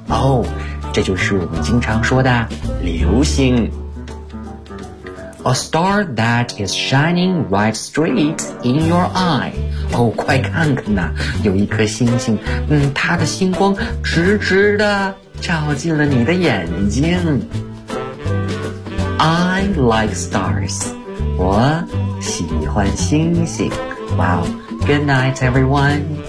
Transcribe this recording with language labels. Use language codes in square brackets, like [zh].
[zh] Oh,这就是我们经常说的流星。 [en] A star that is shining right straight in your eye. [zh] 哦，快看看呐，有一颗星星，它的星光直直的照进了你的眼睛。 [en] I like stars. [zh] 我喜欢星星。 [en] Wow, good night everyone.